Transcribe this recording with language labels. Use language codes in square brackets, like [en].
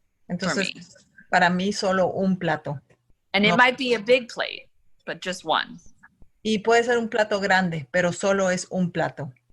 [es] Entonces, para mí solo un plato. [en] And it might be a big plate, but just one. [es] Y puede ser un plato grande, pero solo es un plato.